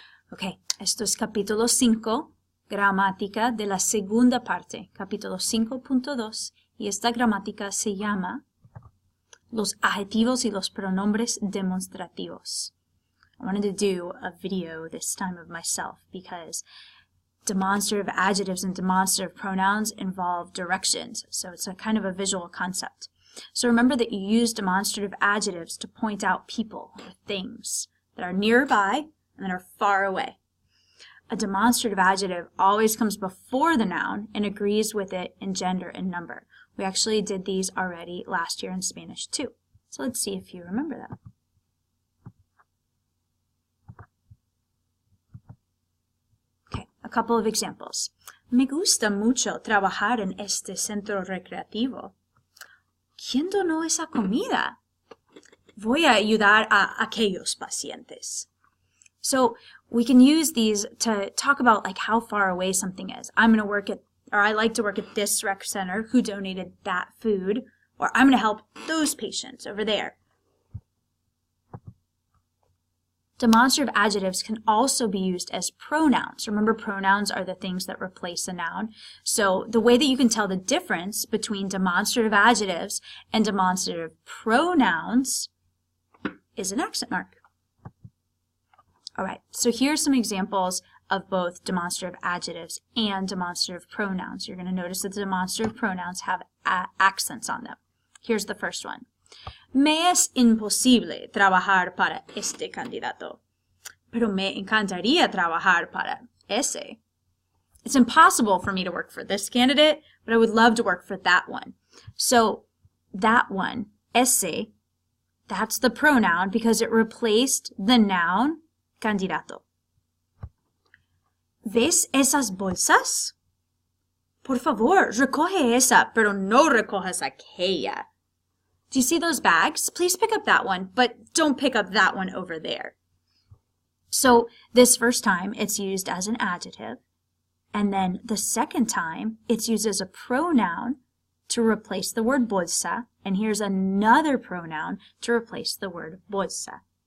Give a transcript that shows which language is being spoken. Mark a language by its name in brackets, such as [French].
[Spanish] Ok, esto es capítulo 5, gramática de la segunda parte, capítulo 5.2, y esta gramática se llama los adjetivos y los pronombres demostrativos. [English] I wanted to do a video this time of myself because demonstrative adjectives and demonstrative pronouns involve directions, so it's a kind of a visual concept. So remember that you use demonstrative adjectives to point out people or things that are nearby and that are far away. A demonstrative adjective always comes before the noun and agrees with it in gender and number. We actually did these already last year in Spanish too. So let's see if you remember them. Okay, a couple of examples. [Spanish] Me gusta mucho trabajar en este centro recreativo. ¿Quién donó esa comida? Voy a ayudar a aquellos pacientes. [English] So we can use these to talk about like how far away something is. I'm going to work at, or I like to work at this rec center who donated that food, or I'm going to help those patients over there. Demonstrative adjectives can also be used as pronouns. Remember, pronouns are the things that replace a noun. So the way that you can tell the difference between demonstrative adjectives and demonstrative pronouns is an accent mark. All right, so here's some examples of both demonstrative adjectives and demonstrative pronouns. You're going to notice that the demonstrative pronouns have accents on them. Here's the first one. [Spanish] Me es imposible trabajar para este candidato, pero me encantaría trabajar para ese. [English] It's impossible for me to work for this candidate, but I would love to work for that one. So that one, ese, that's the pronoun because it replaced the noun candidato. [Spanish] ¿Ves esas bolsas? Por favor, recoge esa, pero no recojas aquella. [English] Do you see those bags? Please pick up that one, but don't pick up that one over there. So this first time, it's used as an adjective, and then the second time, it's used as a pronoun to replace the word bolsa, and here's another pronoun to replace the word bolsa.